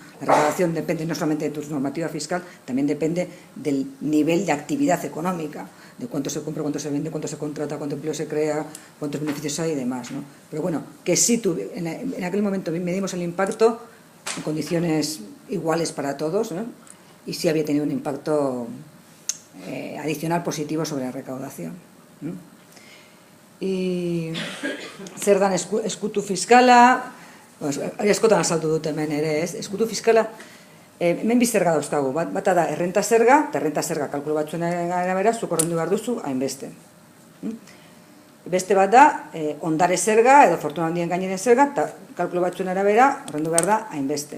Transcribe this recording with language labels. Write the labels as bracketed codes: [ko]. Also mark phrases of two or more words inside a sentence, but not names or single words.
[es] La recaudación depende no solamente de tu normativa fiscal, también depende del nivel de actividad económica, de cuánto se compra, cuánto se vende, cuánto se contrata, cuánto empleo se crea, cuántos beneficios hay y demás, ¿no? Pero bueno, que sí en aquel momento medimos el impacto en condiciones iguales para todos, ¿no? Y sí había tenido un impacto adicional positivo sobre la recaudación, ¿no? [eu] Y zer dan eskutu fiskala, askotan azaldu dut hemen ere, ez? Eskutu fiskala, hemen bi zerga dauzkagu, bata da errenta zerga, eta errenta zerga kalkulu batzuen arabera, zuk ordaindu behar duzu hainbeste. Beste bat da, ondare zerga, edo fortuna handien gaineren zerga, eta kalkulu batzuen arabera, ordaindu behar da hainbeste.